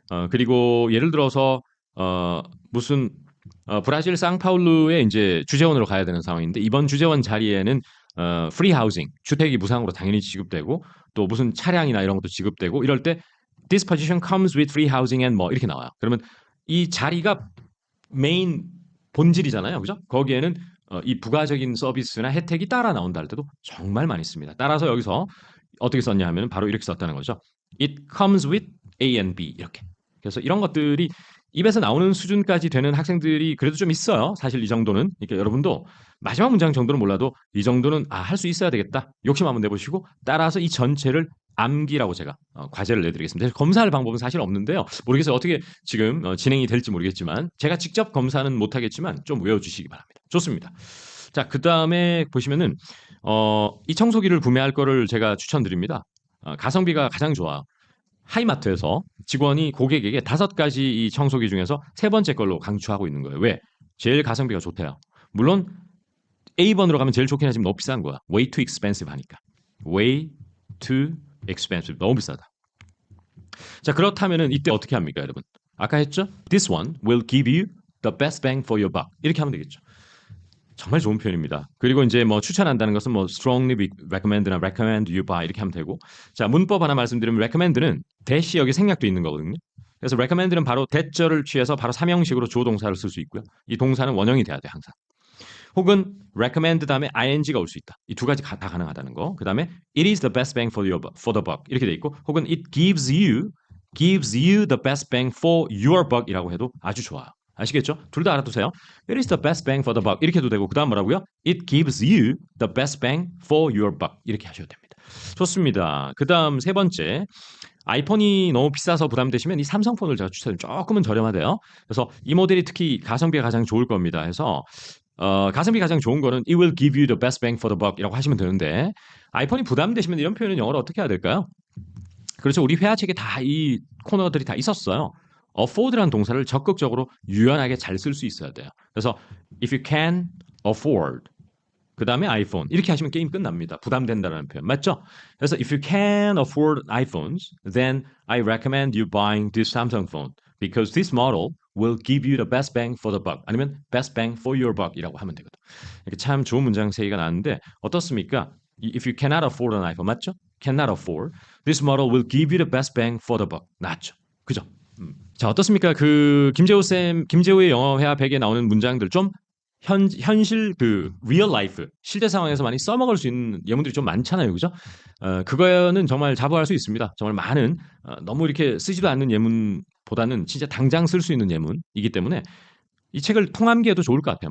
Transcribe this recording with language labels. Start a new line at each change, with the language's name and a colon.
Korean: 그리고 예를 들어서 무슨 브라질 상파울루에 이제 주재원으로 가야 되는 상황인데 이번 주재원 자리에는 프리 하우징 주택이 무상으로 당연히 지급되고 또 무슨 차량이나 이런 것도 지급되고 이럴 때
English: this position comes with free housing and
Korean: 뭐 이렇게 나와요. 그러면 이 자리가 메인 본질이잖아요, 그죠? 거기에는 이 부가적인 서비스나 혜택이 따라 나온다 할 때도 정말 많이 씁니다. 따라서 여기서 어떻게 썼냐 하면 바로 이렇게 썼다는 거죠.
English: It comes with A and B 이렇게.
Korean: 그래서 이런 것들이 입에서 나오는 수준까지 되는 학생들이 그래도 좀 있어요. 사실 이 정도는. 그러니까 여러분도 마지막 문장 정도는 몰라도 이 정도는 할 수 있어야 되겠다. 욕심 한번 내보시고 따라서 이 전체를 암기라고 제가 과제를 내드리겠습니다. 검사할 방법은 사실 없는데요. 모르겠어요. 어떻게 지금 진행이 될지 모르겠지만 제가 직접 검사는 못하겠지만 좀 외워주시기 바랍니다. 좋습니다. 자, 그 다음에 보시면은 이 청소기를 구매할 거를 제가 추천드립니다. 가성비가 가장 좋아요. 하이마트에서 직원이 고객에게 5가지 이 청소기 중에서 세 번째 걸로 강추하고 있는 거예요. 왜? 제일 가성비가 좋대요. 물론 A번으로 가면 제일 좋긴 하지만 너무 비싼 거야.
English: Way too expensive
Korean: 하니까.
English: Way too expensive.
Korean: 너무 비싸다. 자, 그렇다면은 이때 어떻게 합니까, 여러분? 아까 했죠?
English: This one will give you the best bang for your buck.
Korean: 이렇게 하면 되겠죠. 정말 좋은 표현입니다. 그리고 이제 뭐 추천한다는 것은 뭐 strongly recommend나 recommend you buy 이렇게 하면 되고. 자, 문법 하나 말씀드리면 recommend는 대시 여기 생략도 있는 거거든요. 그래서 recommend는 바로 대절을 취해서 바로 삼형식으로 주어 동사를 쓸 수 있고요. 이 동사는 원형이 돼야 돼, 항상. 혹은 recommend 다음에 ing가 올 수 있다. 이 두 가지 다 가능하다는 거. 그 다음에
English: it is the best bang for the buck 이렇게 돼 있고 혹은 it gives you the best bang for your buck
Korean: 이라고 해도 아주 좋아요. 아시겠죠? 둘 다 알아두세요.
English: It is the best bang for the buck 이렇게 해도 되고 그 다음 뭐라고요? It gives you the best bang for your buck
Korean: 이렇게 하셔도 됩니다. 좋습니다. 그 다음 세 번째 아이폰이 너무 비싸서 부담되시면 이 삼성폰을 제가 추천드려요. 조금은 저렴하대요. 그래서 이 모델이 특히 가성비가 가장 좋을 겁니다. 해서 가성비 가장 좋은 거는
English: It will give you the best bang for the buck
Korean: 이라고 하시면 되는데 아이폰이 부담되시면 이런 표현은 영어로 어떻게 해야 될까요? 그렇죠. 우리 회화책에 다 이 코너들이 다 있었어요. afford라는 동사를 적극적으로 유연하게 잘 쓸 수 있어야 돼요. 그래서
English: if you can afford
Korean: 그 다음에 iPhone 이렇게 하시면 게임 끝납니다. 부담된다는 표현 맞죠? 그래서
English: if you can afford iPhones, then I recommend you buying this Samsung phone because this model will give you the best bang for the buck 아니면 best bang for your buck
Korean: 이라고 하면 되거든. 이렇게 참 좋은 문장 세 개가 나왔는데 어떻습니까? If you cannot afford an iPhone 맞죠? Cannot afford.
English: This model will give you the best bang for the buck.
Korean: 맞죠? 그죠? 자 어떻습니까? 그 김재호의 영어 회화 100에 나오는 문장들 좀 현실 그 real life 실제 상황에서 많이 써먹을 수 있는 예문들이 좀 많잖아요, 그죠? 그거는 정말 자부할 수 있습니다. 정말 많은 너무 이렇게 쓰지도 않는 예문보다는 진짜 당장 쓸 수 있는 예문이기 때문에 이 책을 통함기에도 좋을 것 같아요.